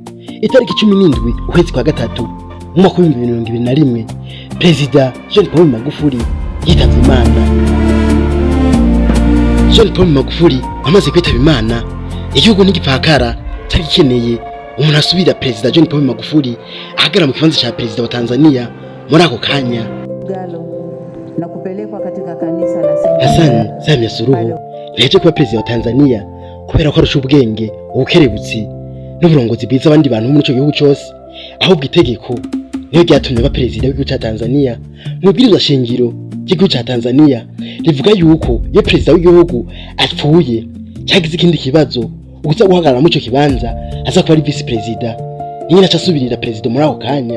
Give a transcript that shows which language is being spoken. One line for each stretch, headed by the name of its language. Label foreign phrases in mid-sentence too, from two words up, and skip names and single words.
Rundi: Itariki 17 ukwezi kwa gatatu mu mwaka wa 2021 Perezida John Pombe Magufuli yitavye Imana. John Pombe Magufuli amaze kwitaba Imana, igihugu n'igipfakara cyari gikeneye umuntu asubira Perezida John Pombe Magufuli ahagara mu kibanza cya perezida wa Tanzania muri ako kanya.
Swahili: kupelekwa katika kanisa la
Rundi: Hassan Samia Suluhu yaje kuba perezida wa Tanzania kubera ko arusha ubwenge, ubukerebutsi n'uburongozi bwiza abandi bantu muri ico gihugu cyose. Ahubwo itegeko niyo ryatumye aba perezida w'igihugu ca Tanzania. Mu bwirizwa shingiro ry'igihugu ca Tanzania rivuga yuko iyo perezida w'igihugu apfuye cyagize ikindi kibazo, uza guhagarara mu ico kibanza aza kuba ari vice perezida, nyine acasubirira perezida muri ako kanya.